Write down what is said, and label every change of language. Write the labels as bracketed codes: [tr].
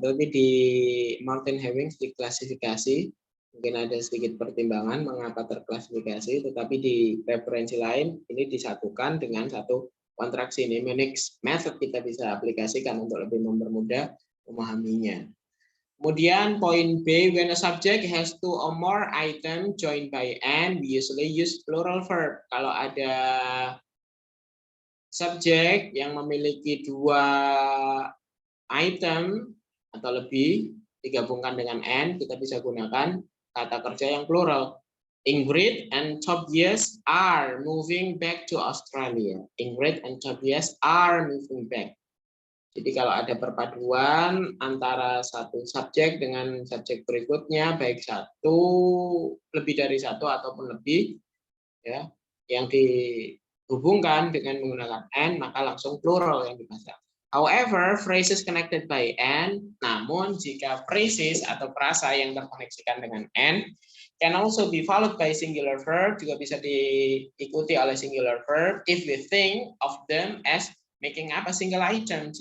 [id] Tapi di Martin Hemmings di klasifikasi, mungkin ada sedikit pertimbangan mengapa terklasifikasi, tetapi di referensi lain ini disatukan dengan satu kontraksi mnemonics method kita bisa aplikasikan untuk lebih mempermudah memahaminya. Kemudian poin B, [en] when a subject has two or more item joined by and, we usually use plural verb. [id] Kalau ada subjek yang memiliki dua item atau lebih digabungkan dengan and, kita bisa gunakan kata kerja yang plural. [en] Ingrid and Tobias are moving back to Australia. Ingrid and Tobias are moving back. [id] Jadi kalau ada perpaduan antara satu subjek dengan subjek berikutnya, baik satu, lebih dari satu ataupun lebih, ya, yang dihubungkan dengan menggunakan and, maka langsung plural yang dipasang. [en] However, phrases connected by and, [id] namun jika phrases atau frasa yang terkoneksikan dengan and [en] can also be followed by singular verb, [id] juga bisa diikuti oleh singular verb [en] if we think of them as making up a single item.